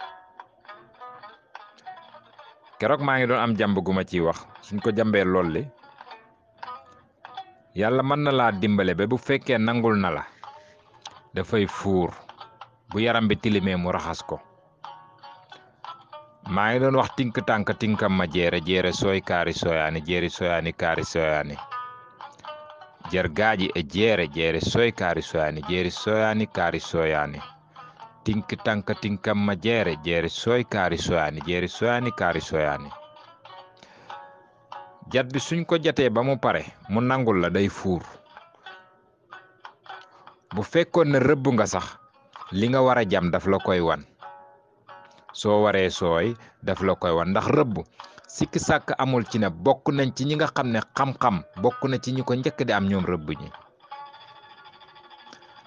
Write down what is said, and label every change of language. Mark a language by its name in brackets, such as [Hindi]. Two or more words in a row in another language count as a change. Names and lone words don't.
[Wolof] keroog maa ngi doon am jàmb gu ma ciy wax, suñ ko jàmbee lool li yàlla mën na laa dimbale ba bu fekkee nangul na la dafay fuur, bu yaram bi tilimee mu raxas ko. maa ngi doon wax tink tànk tinkam ma jeere sooy kaari sooyaani jeeri sooyaani kaari sooyaani jer gaaji e jeere sooy kaari sooyaani jeeri sooyaani kaari sooyaani tink tànk tinkam ma jeere sooy kaari sooyaani jeeri sooyaani kaari sooyaani. jat bi suñ ko jatee ba mu pare mu nangul la day fuur. bu fekkoon ne rëbb nga sax li nga war a jam daf la koy wan, soo waree sooy daf la koy wan. ndax rëbb sikki sàkk amul ci ne bokk nañ ci ñi nga xam ne xam-xam bokk na ci ñi ko njëkk di am ñoom rëbb ñi.